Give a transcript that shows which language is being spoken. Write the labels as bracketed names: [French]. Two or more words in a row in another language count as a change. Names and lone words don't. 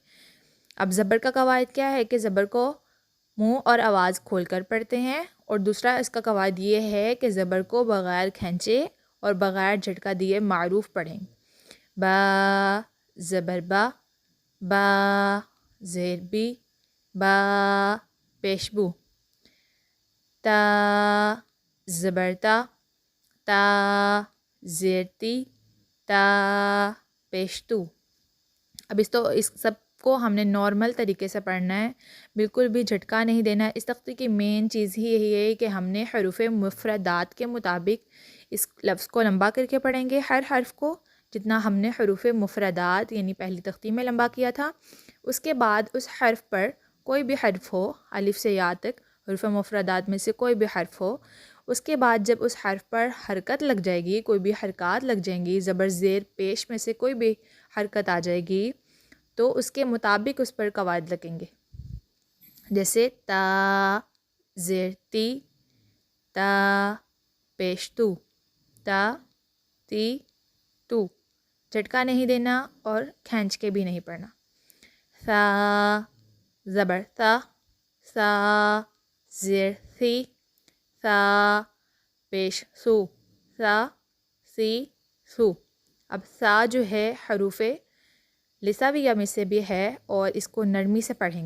[Urdu] اب زبر کا قاعدہ کیا ہے کہ زبر کو منہ اور آواز کھول کر پڑھتے ہیں. اور دوسرا اسکا قاعدہ یہ ہے کہ زبر کو بغیر کھینچے اور بغیر جھٹکا دیے معروف پڑھیں. با زبر با، با زیر بی, با پیش بو، تا زبر تا، تا زیر تی، تا پیش تو. اب اس سب کو ہم نے نارمل طریقے سے پڑھنا ہے، بالکل بھی جھٹکا نہیں دینا ہے. اس تختی کی مین چیز ہی یہی ہے کہ ہم نے حروف مفردات کے مطابق اس لفظ کو لمبا کرکے پڑھیں گے. ہر حرف کو جتنا ہم نے حروف مفردات یعنی پہلی تختی میں لمبا کیا تھا، اس کے بعد اس حرف پر کوئی بھی حرف ہو، الف سے یا تک حروف مفردات میں سے کوئی بھی حرف ہو، اس کے بعد جب اس حرف پر حرکت لگ جائے گی، کوئی بھی حرکت لگ جائیں گی، زبر زیر پیش میں سے کوئی بھی حرکت آ جائے گی تو اس کے مطابق اس پر قواعد لگیں گے. جیسے تا زیر تی، تا پیش تو، تا تی تو. جھٹکا نہیں دینا اور کھینچ کے بھی نہیں پڑھنا. ثا زبر ثا ثا زیر ثی ثا پیش سو ثا سی سو. اب ثا جو ہے حروف لساویہ میں سے بھی ہے اور اس کو نرمی سے پڑھیں گے.